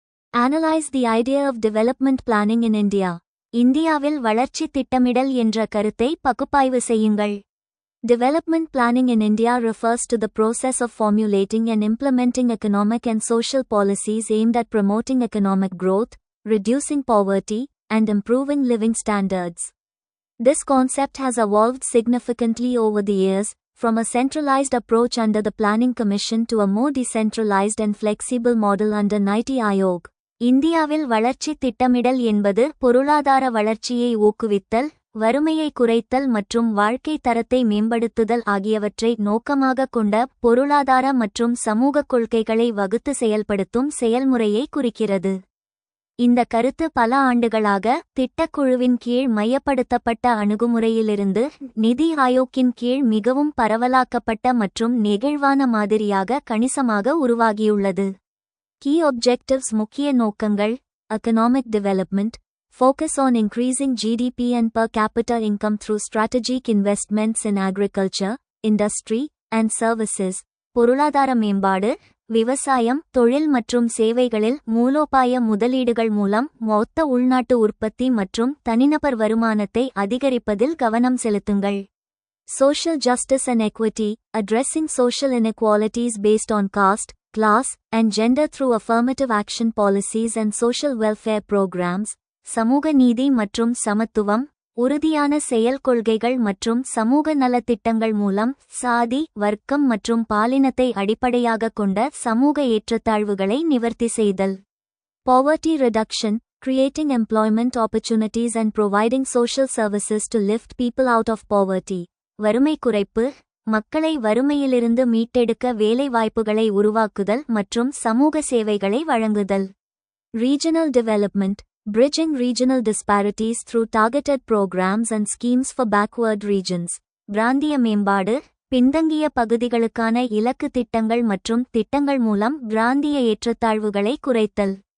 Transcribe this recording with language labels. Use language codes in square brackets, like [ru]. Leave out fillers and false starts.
[en] Analyze the idea of development planning in India. [ta] இந்தியாவில் வளர்ச்சி திட்டமிடல் என்ற கருத்தை பகுப்பாய்வு செய்யுங்கள். [en] Development planning in India refers to the process of formulating and implementing economic and social policies aimed at promoting economic growth, reducing poverty, and improving living standards. This concept has evolved significantly over the years, from a centralized approach under the Planning Commission to a more decentralized and flexible model under NITI Aayog. [ta] இந்தியாவில் வளர்ச்சி திட்டமிடல் என்பது பொருளாதார வளர்ச்சியை ஊக்குவித்தல், வறுமையை குறைத்தல் மற்றும் வாழ்க்கை தரத்தை மேம்படுத்துதல் ஆகியவற்றை நோக்கமாகக் கொண்ட பொருளாதார மற்றும் சமூக கொள்கைகளை வகுத்து செயல்படுத்தும் செயல்முறையை குறிக்கிறது. இந்த கருத்து பல ஆண்டுகளாக திட்டக்குழுவின் கீழ் மையப்படுத்தப்பட்ட அணுகுமுறையிலிருந்து நிதி ஆயோக்கின் கீழ் மிகவும் பரவலாக்கப்பட்ட மற்றும் நெகிழ்வான மாதிரியாக கணிசமாக உருவாகியுள்ளது. [en] Key objectives [ta] முக்கிய நோக்கங்கள்: [en] economic development, focus on increasing GDP and per capita income through strategic investments in agriculture, industry, and services. [ta] பொருளாதார மேம்பாடு, விவசாயம், தொழில் மற்றும் சேவைகளில் மூலோபாய முதலீடுகள் மூலம் மொத்த உள்நாட்டு உற்பத்தி மற்றும் தனிநபர் வருமானத்தை அதிகரிப்பதில் கவனம் செலுத்துங்கள். [en] Social justice and equity, addressing social inequalities based on caste, class, and gender through affirmative action policies and social welfare programs. [ta] சமூக நீதி மற்றும் சமத்துவம், உறுதியான செயல் கொள்கைகள் மற்றும் சமூக நலத்திட்டங்கள் மூலம் சாதி, வர்க்கம் மற்றும் பாலினத்தை அடிப்படையாகக் கொண்ட சமூக ஏற்றத்தாழ்வுகளை நிவர்த்தி செய்தல். [en] Poverty reduction, creating employment opportunities and providing social services to lift people out of poverty. [ta] வறுமை குறைப்பு, மக்களை வறுமையிலிருந்து மீட்டெடுக்க வேலை வாய்ப்புகளை உருவாக்குதல் மற்றும் சமூக சேவைகளை வழங்குதல். [en] Regional development, bridging regional disparities through targeted programs and schemes for backward regions. [ta] பிராந்திய மேம்பாடு, பின்தங்கிய பகுதிகளுக்கான இலக்கு திட்டங்கள் மற்றும் திட்டங்கள் மூலம் பிராந்திய ஏற்றத்தாழ்வுகளை குறைத்தல்.